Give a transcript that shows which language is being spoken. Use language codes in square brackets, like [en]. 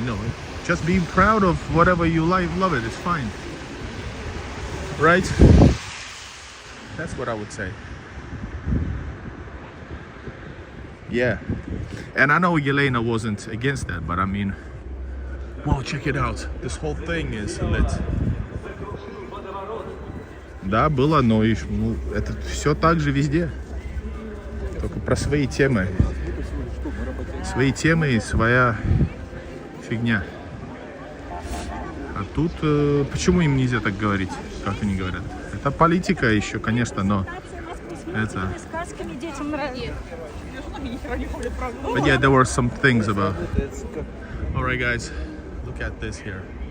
[en] No, just be proud of whatever you like, love it, it's fine. Right? That's what I would say. Yeah. And I know Yelena wasn't against that, but I mean, wow, check it out. This whole thing is lit. [ru] Да, было, но это все так же везде. Только про свои темы. Свои темы и своя фигня. А тут, почему им нельзя так говорить, как они говорят? Это политика еще, конечно, но это... [en] But yeah, there were some things about... Alright guys, look at this here.